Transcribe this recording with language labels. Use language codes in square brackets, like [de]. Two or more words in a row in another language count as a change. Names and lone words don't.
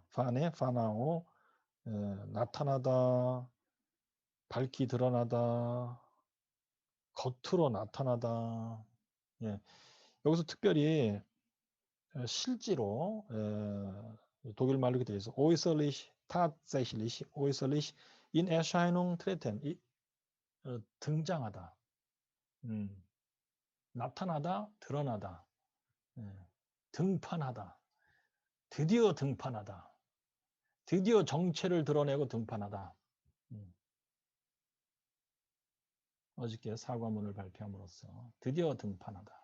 [ko] 파네 파나오 나타나다 밝히 드러나다 겉으로 나타나다. 예. 여기서 특별히 실제로 독일 말로 이렇게 되어 있어. [de] äußerlich, tatsächlich, äußerlich in Erscheinung treten. [ko] 등장하다. 나타나다, 드러나다. 등판하다. 드디어 등판하다. 드디어 정체를 드러내고 등판하다. 어저께 사과문을 발표함으로써 드디어 등판하다.